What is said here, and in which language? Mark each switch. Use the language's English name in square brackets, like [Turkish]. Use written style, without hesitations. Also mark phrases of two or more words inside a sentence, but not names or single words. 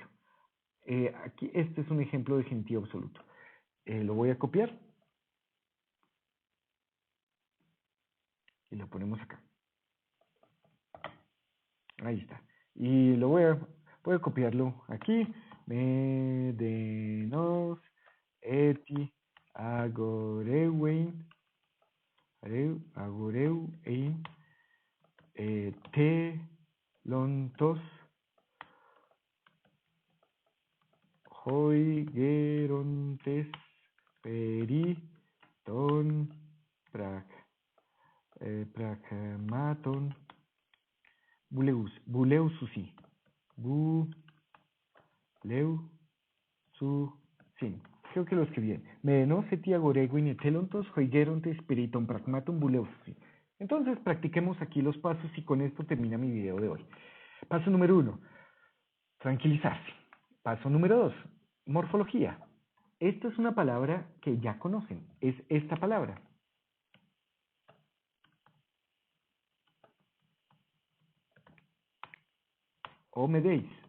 [Spanish] Aquí este es un ejemplo de genitivo absoluto. Lo voy a copiar y lo ponemos acá. Ahí está. Y voy a copiarlo aquí. [Greek] μηδενὸς ἔτι ἀγορεύειν τελοῦντος οἱ γέροντες περὶ τῶν πραγμάτων βουλεύουσι βουλεύουσιν. [Spanish] Creo que lo escribí bien. [Greek] μηδενὸς ἔτι ἀγορεύειν τελοῦντος οἱ γέροντες περὶ τῶν πραγμάτων βουλεύουσι. [Spanish] Entonces practiquemos aquí los pasos y con esto termina mi video de hoy. Paso número 1, tranquilizarse. Paso número 2, morfología. Esta es una palabra que ya conocen, es esta palabra. [Greek] ὁ μηδείς.